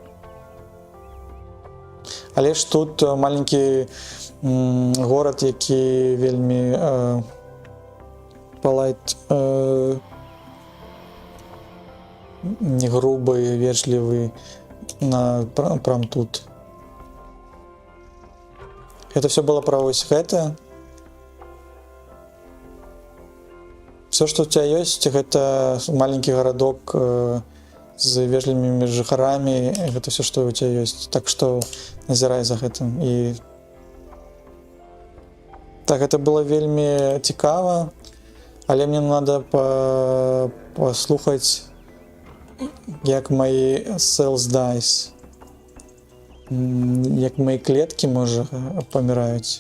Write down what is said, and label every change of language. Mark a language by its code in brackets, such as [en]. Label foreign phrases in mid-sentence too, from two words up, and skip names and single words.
[be] Але ж тут маленькі горад, які вельмі полайт, не грубы, вежливы, прям тут. [ru] Это все было про [be] вось гэта. [ru] Все, что у тебя есть, это маленький городок с вежливыми жыхарамі, это все, что у тебя есть. Так что [be] назірай за гэтым. І так, [ru] это было [be] вельмі цікава, але [ru] мне надо [be] послухаць, як мои [en] cells dies. [be] Як мои клетки, можа, паміраюць.